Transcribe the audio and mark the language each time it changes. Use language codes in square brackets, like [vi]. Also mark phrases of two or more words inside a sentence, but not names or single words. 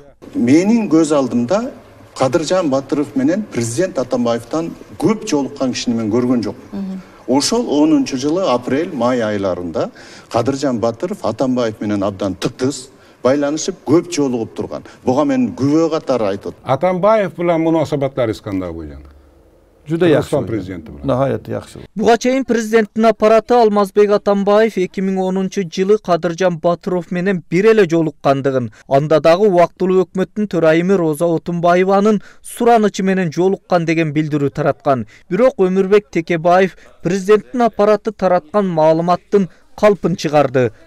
[ky] Менин көз алдымда Кадыржан Батыров менен президент Атамбаевтан көп жолуккан кишини мен көргөн жокмун. Ошол 10-жылы апрель-май айларында Кадыржан Батыров Атамбаев менен абдан тыктыз байланышып көп жолугуп турган. Буга мен күбө катары айтып. Атамбаев менен мунасабаттарыңыз кандай болгон? [uz] Juda yaxshi. Prezidenti bilan. Nihoyatda yaxshi. [ky] Буга чейин президенттин аппараты Алмазбек Атамбаев 2010-жылы Кадыржан Батыров менен бир эле жолуккандыгын, анда дагы убактылуу өкмөттүн төрайымы Роза Отунбаеванын суранычы менен жолуккан деген билдирүү тараткан. Бирок Өмүрбек Текебаев президенттин аппараты тараткан маалыматтын калпын чыгарды.